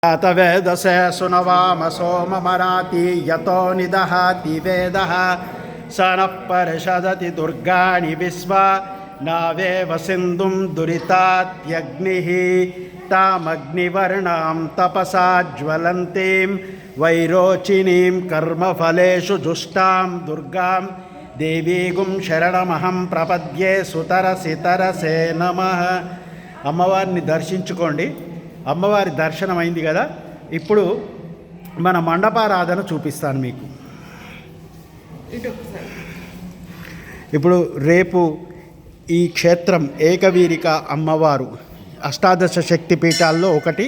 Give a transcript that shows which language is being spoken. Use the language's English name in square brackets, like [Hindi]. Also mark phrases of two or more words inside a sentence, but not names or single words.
[Sanskrit] वेदसे सुनवाम सोममराति यतो निदहाति वेदः स नः परिषदति दुर्गाणि विश्वा नावेव सिन्धुं दुरितात्यग्निः तामग्निवर्णां तपसा ज्वलन्तीं वैरोचिनीं कर्मफलेषु जुष्टां दुर्गां देवीगुं शरणमहं प्रपद्ये सुतरसि तरसे नमः। [Telugu] అమ్మవారిని దర్శించుకోండి. అమ్మవారి దర్శనం అయింది కదా, ఇప్పుడు మన మండపారాధన చూపిస్తాను మీకు. ఇప్పుడు రేపు ఈ క్షేత్రం ఏకవీరిక అమ్మవారు అష్టాదశ శక్తి పీఠాల్లో ఒకటి.